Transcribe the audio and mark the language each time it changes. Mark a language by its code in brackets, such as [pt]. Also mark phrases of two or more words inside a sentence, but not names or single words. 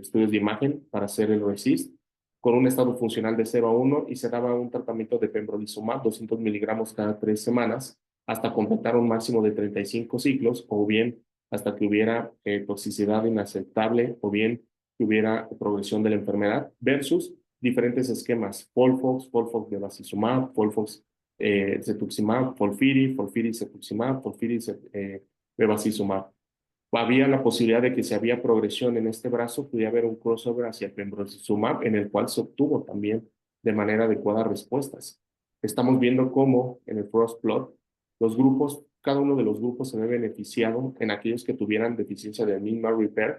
[es] estudios de imagen para hacer el RECIST con un estado funcional de 0 a 1 y se daba un tratamiento de pembrolizumab 200 miligramos cada 3 semanas hasta completar un máximo de 35 ciclos o bien hasta que hubiera toxicidad inaceptable o bien que hubiera progresión de la enfermedad versus diferentes esquemas, FOLFOX, FOLFOX bevacizumab, FOLFOX cetuximab, FOLFIRI, cetuximab, FOLFIRI, bevacizumab. Había la posibilidad de que si había progresión en este brazo, pudiera haber un crossover hacia el pembrolizumab, en el cual se obtuvo también de manera adecuada respuestas. Estamos viendo cómo en el [en] cross plot, [es] los grupos, cada uno de los grupos se ve beneficiado en aquellos que tuvieran deficiencia de [en] MINMA repair.